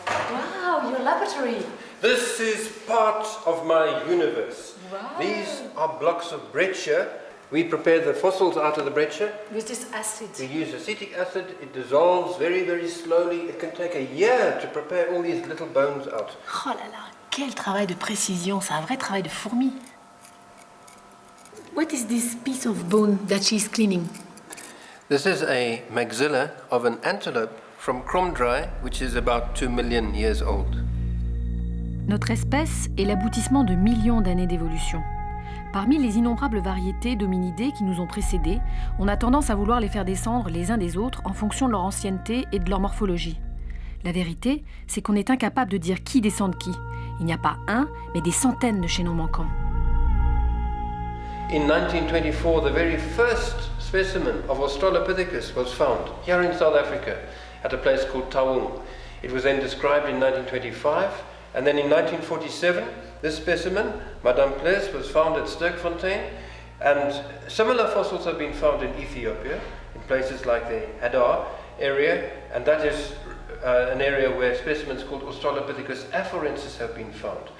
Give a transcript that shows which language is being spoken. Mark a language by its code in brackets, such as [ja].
[en] Wow, your laboratory. This is part of my universe. Wow. These are blocks of breccia. We prepare the fossils out of the breccia. With this acid. We use acetic acid. It dissolves very, very slowly. It can take a year to prepare all these little bones out. [fr] Oh là là, quel travail de précision, c'est un vrai travail de fourmi. [en] What is this piece of bone that she's cleaning? This is a maxilla of an antelope from Kromdraai, which is about 2 million years old. [fr] Notre espèce est l'aboutissement de millions d'années d'évolution. Parmi les innombrables variétés d'hominidés qui nous ont précédés, on a tendance à vouloir les faire descendre les uns des autres en fonction de leur ancienneté et de leur morphologie. La vérité, c'est qu'on est incapable de dire qui descend de qui. Il n'y a pas un, mais des centaines de chaînons manquants. [en] In 1924, the very first specimen of Australopithecus was found here in South Africa at a place called Taung. It was then described in 1925, and then in 1947, this specimen, Madame Pless, was found at Sterkfontein, and similar fossils have been found in Ethiopia, in places like the Hadar area, and that is an area where specimens called Australopithecus afarensis have been found.